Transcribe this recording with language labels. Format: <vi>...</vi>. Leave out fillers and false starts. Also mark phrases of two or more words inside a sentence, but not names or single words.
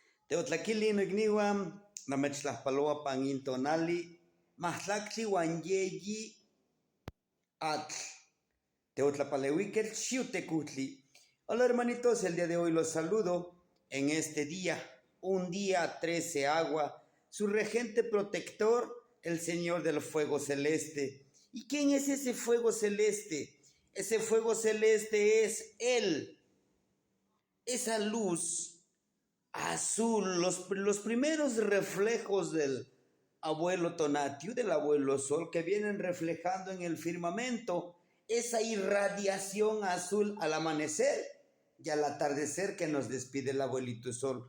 <nah>Teotlaquili nigniwan, namechtlajpaloa pangintonali, mahtlactli uan yeyi atl. Teotlapaleuiquel xiutecutli.</nah> <es>Hola hermanitos, el día de hoy los saludo en este día, un día 13 agua, su regente protector, el Señor del fuego celeste. ¿Y quién es ese fuego celeste? Ese fuego celeste es Él, esa luz azul, los primeros reflejos del abuelo Tonatiuh, del abuelo Sol, que vienen reflejando en el firmamento esa irradiación azul al amanecer y al atardecer que nos despide el abuelito Sol.</es>